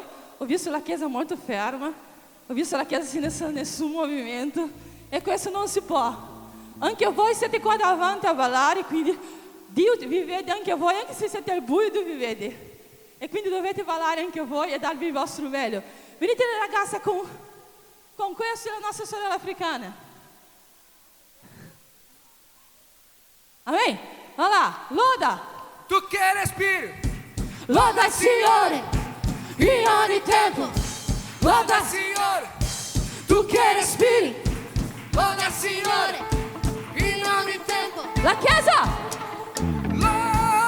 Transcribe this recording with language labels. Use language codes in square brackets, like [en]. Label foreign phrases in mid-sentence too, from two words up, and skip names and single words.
[it] Ho visto la chiesa molto ferma, ho visto la chiesa senza nessun movimento, e questo non si può. Anche voi siete qua davanti a ballare, quindi Dio vi vede anche voi, anche se siete al buio, Dio vi vede. E quindi dovete ballare anche voi e darvi il vostro meglio. Venite le ragazze con questo e la nostra sorella africana. Amém? [pt] Vai lá, loda! [it] Tu che respiri, Loda il Signore, in ogni tempo. loda il Signore. Tu che respiri, Loda il Signore, in ogni tempo. La Chiesa! loda